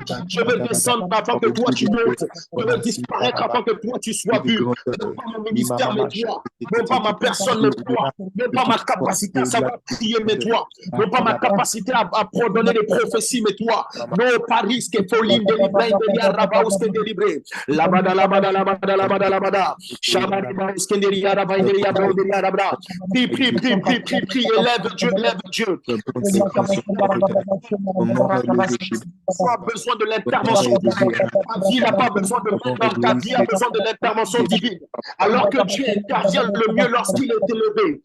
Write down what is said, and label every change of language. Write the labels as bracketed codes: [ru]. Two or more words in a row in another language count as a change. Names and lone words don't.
[fr] Je veux descendre avant que toi tu montes. Je veux disparaître avant que toi tu sois vu. Non pas mon ministère, mais toi. Non pas ma personne, mais toi. Non pas ma capacité à savoir prier, mais toi. Non pas ma capacité à donner des prophéties, mais toi. Non pas risque et folie, délivré, rabaus, délivré. Labada, labada, labada, labada, labada. Shabada, prie, élève Dieu, élève Dieu. Tu as besoin de l'intervention divine. Ta vie n'a pas besoin de maintenant, ta vie a besoin de l'intervention divine. Alors que Dieu intervient le mieux lorsqu'il est élevé.